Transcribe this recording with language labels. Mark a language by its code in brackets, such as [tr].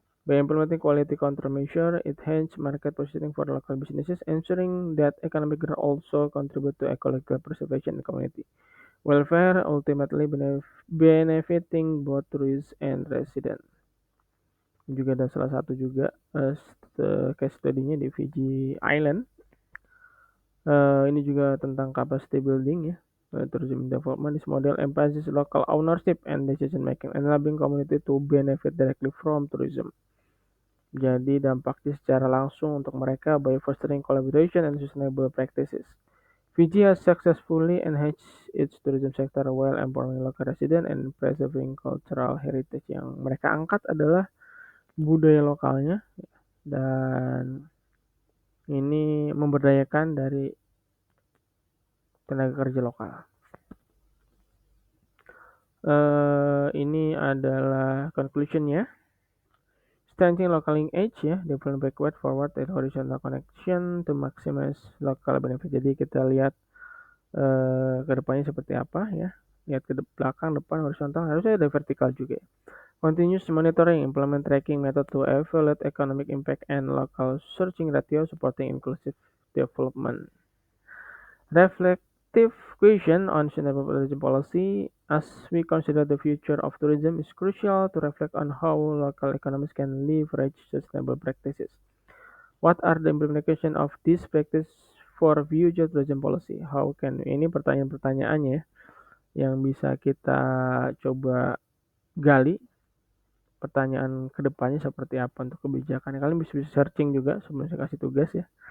[en] By implementing quality control measure, it enhances market positioning for local businesses, ensuring that economic growth also contribute to ecological preservation and community welfare, ultimately benefiting both tourists and residents. [id] Juga ada salah satu juga case study-nya di Fiji Island. Ini juga tentang capacity building ya. [en] Tourism development, this model emphasizes local ownership and decision making, enabling community to benefit directly from tourism. [id] Jadi dampaknya secara langsung untuk mereka [en] by fostering collaboration and sustainable practices. Fiji has successfully enhanced its tourism sector while empowering local residents and preserving cultural heritage. [id] Yang mereka angkat adalah budaya lokalnya dan ini memberdayakan dari tenaga kerja lokal. Ini adalah conclusionnya. [en] Strengthening local linkage ya, develop backward, forward, and horizontal connection to maximize local benefit. [id] Jadi kita lihat ke depannya seperti apa ya. Lihat ke belakang, depan, horizontal, harusnya ada vertikal juga. [en] Continuous monitoring, implement tracking method to evaluate economic impact and local searching ratio supporting inclusive development. Reflective question on sustainable tourism policy. As we consider the future of tourism, is crucial to reflect on how local economies can leverage sustainable practices. What are the implications of this practice for future tourism policy? How can [id] ini pertanyaan-pertanyaannya yang bisa kita coba gali. Pertanyaan kedepannya seperti apa untuk kebijakan. Kalian bisa searching juga sebelum saya kasih tugas ya.